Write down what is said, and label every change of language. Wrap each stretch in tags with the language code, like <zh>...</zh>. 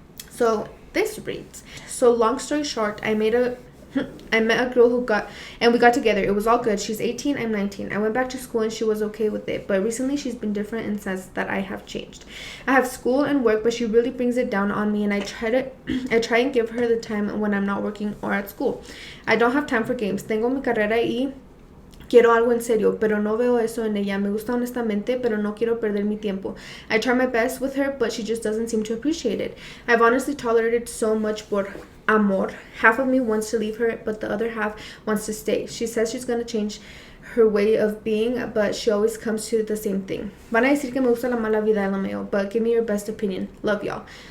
<en>So this reads, so long story short, I met a girl we got together. It was all good. She's 18, I'm 19. I went back to school and she was okay with it, but recently she's been different and says that I have changed. I have school and work, but she really brings it down on me, and I try and give her the time when I'm not working or at school. I don't have time for games.</en> <es>Tengo mi carrera y quiero algo en serio, pero no veo eso en ella. Me gusta honestamente, pero no quiero perder mi tiempo.</es> <en>I try my best with her, but she just doesn't seem to appreciate it. I've honestly tolerated so much</en> <es>por amor.</es> <en>Half of me wants to leave her, but the other half wants to stay. She says she's going to change her way of being, but she always comes to the same thing.</en> <es>Van a decir que me gusta la mala vida, LMAO,</es> <en>but give me your best opinion. Love y'all.</en>